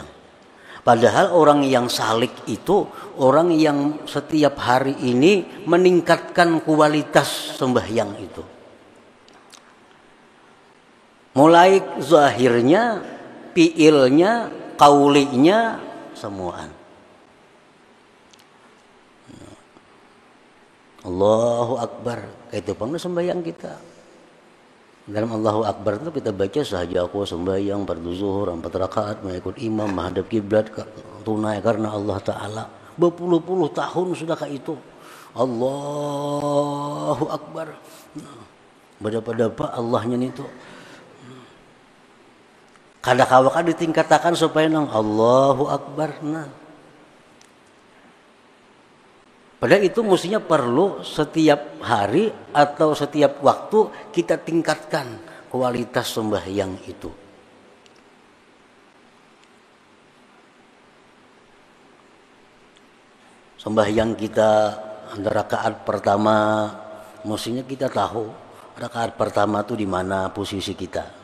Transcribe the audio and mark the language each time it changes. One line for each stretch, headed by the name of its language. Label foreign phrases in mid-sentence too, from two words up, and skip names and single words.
Indonesian: Padahal orang yang salik itu orang yang setiap hari ini meningkatkan kualitas sembahyang itu. Mulai zahirnya, fiilnya, qaulinya,
Banjar: semuaan.
Arabic: الله أكبر,
Indonesian: itu pun sembahyang kita. Dalam
Arabic: الله أكبر
Indonesian: itu kita baca sahaja aku sembahyang fardu zuhur 4 rakaat mengikut imam menghadap kiblat tunai karena Allah Ta'ala. berpuluh-puluh tahun sudah kayak itu.
Arabic: الله أكبر.
Indonesian: Berapa Allahnya itu.
Banjar: Kada-kada ditingkatakan supaya nang
Arabic: الله أكبر.
Banjar: Nah.
Indonesian: Padahal itu mestinya perlu setiap hari atau setiap waktu kita tingkatkan kualitas sembahyang itu. Sembahyang kita rakaat pertama, mestinya kita tahu rakaat pertama itu di mana posisi kita.